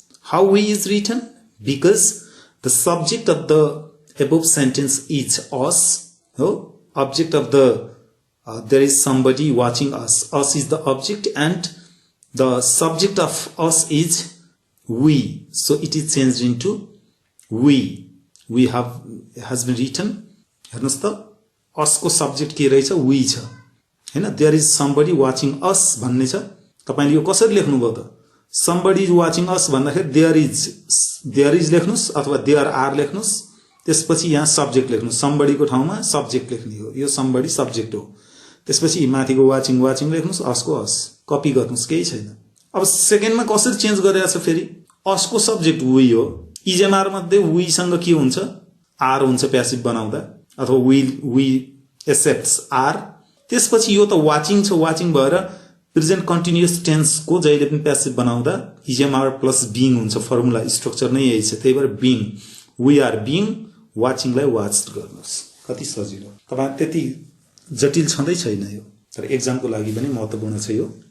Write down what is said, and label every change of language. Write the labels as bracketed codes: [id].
[en] How we is written? Because the subject of the above sentence is us. No? Object of the, there is somebody watching us. Us is the object and the subject of us is we. So it is changed into we. We have, has been written. [ne] हेर्नुस् त us को subject के रहेछ we छ हैन. [en] there is somebody watching us [ne] भन्ने छ. तपाईले यो कसरी लेख्नु भयो त? [en] somebody is watching us [ne] भन्दाखेरि [en] there is [ne] लेख्नुस् अथवा [en] there are लेख्नुस्. [ne] त्यसपछि यहाँ subject लेख्नुस्. somebody को ठाउँमा subject लेख्ने हो. यो somebody subject हो. त्यसपछि माथिको watching लेख्नुस्. us को us कपी गर्नुस्, केही छैन. अब सेकेन्डमा कसरी चेन्ज गरेको छ फेरि? us को सब्जेक्ट we हो. इजेमआर मध्ये we सँग के हुन्छ? are हुन्छ प्यासिभ बनाउँदा, अथवा [en] we accepts are. [ne] त्यसपछि यो त वाचिङ छ. वाचिङ भएर प्रेजेन्ट कन्टिन्युअस टेन्स को जहिले पनि प्यासिभ बनाउँदा इजेमआर प्लस बीइङ हुन्छ. फर्मुला स्ट्रक्चर नै यही छ. त्यही भएर being, [en] we are being, [ne] वाचिङलाई watch गर्नुस्. कति सजिलो. तपाईं त्यति जटिल छँदै छैन यो, तर एक्जामको लागि पनि महत्त्वपूर्ण छ यो.